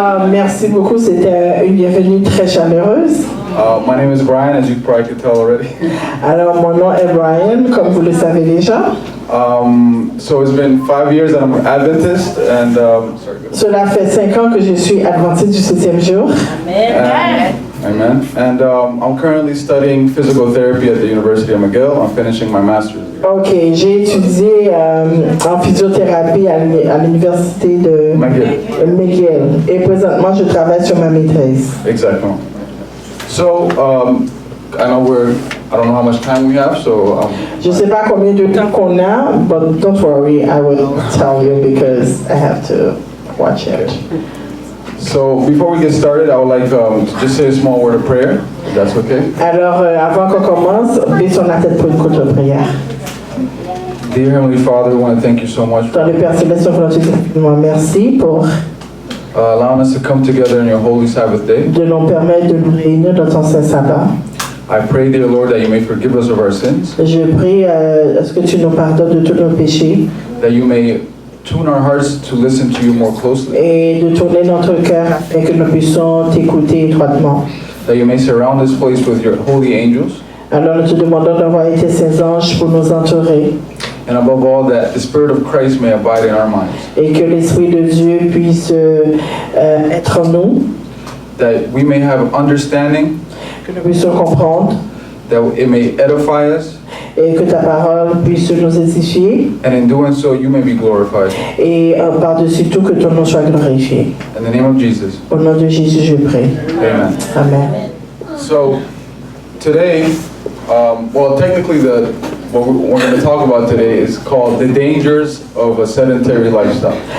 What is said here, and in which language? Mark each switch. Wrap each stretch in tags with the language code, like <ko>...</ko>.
<fr>Merci beaucoup, c'était une bienvenue très chaleureuse.</fr> <en>My name is Brian, as you probably could tell already.</en> <fr>Alors, mon nom est Brian, comme vous le savez déjà.</fr> <en>So it's been 5 years that I'm an Adventist, and</en> <fr>Cela fait 5 ans que je suis adventiste du 7e jour.</fr> <en>Amen. And I'm currently studying physical therapy at the University of McGill. I'm finishing my master's.</en> <fr>Ok, j'ai étudié en physiothérapie à l'université de McGill. Et présentement, je travaille sur ma maîtrise.</fr> <en>Exactly. So, I don't know how much time we have, so...</en> <fr>Je ne sais pas combien de temps qu'on a,</fr> <en>but don't worry, I will tell you because I have to watch it. So, before we get started, I would like to just say a small word of prayer, if that's okay.</en> <fr>Alors, avant qu'on commence, baissons la tête pour une courte prière.</fr> <en>Dear Heavenly Father, we want to thank you so much</en> <fr>Dans le Père Céleste, on vous dit merci pour</fr> <en>allowing us to come together in your holy Sabbath day.</en> <fr>de nous permettre de nous réunir dans ton saint sabbat.</fr> <en>I pray, dear Lord, that you may forgive us of our sins,</en> <fr>Je prie à ce que tu nous pardonnes de tous nos péchés</fr> <en>that you may tune our hearts to listen to you more closely,</en> <fr>et de tourner notre cœur afin que nous puissions t'écouter étroitement.</fr> <en>that you may surround this place with your holy angels,</en> <fr>Alors nous te demandons d'envoyer tes saints anges pour nous entourer</fr> <en>and above all, that the Spirit of Christ may abide in our minds,</en> <fr>et que l'Esprit de Dieu puisse être en nous,</fr> <en>that we may have understanding,</en> <fr>que nous puissions comprendre</fr> <en>that it may edify us,</en> <fr>et que ta parole puisse nous édifier</fr> <en>and in doing so, you may be glorified.</en> <fr>et par-dessus tout que ton nom soit glorifié.</fr> <en>In the name of Jesus,</en> <fr>Au nom de Jésus, je prie.</fr> <en>amen.</en> <fr>Amen.</fr> <en>So, today, technically what we're going to talk about today is called the dangers of a sedentary lifestyle.</en>